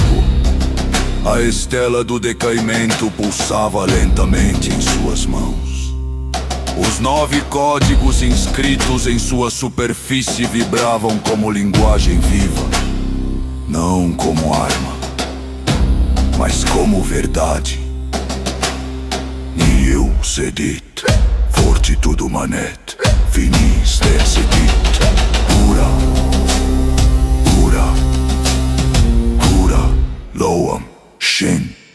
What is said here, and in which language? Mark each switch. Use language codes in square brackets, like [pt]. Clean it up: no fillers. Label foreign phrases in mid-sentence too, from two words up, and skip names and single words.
[pt] A estela do decaimento pulsava lentamente em suas mãos. Os 9 códigos inscritos em sua superfície vibravam como linguagem viva, não como arma, mas como verdade. [la] Nihil sedit, fortitudo manet, finis decidit, cura, loam, shin.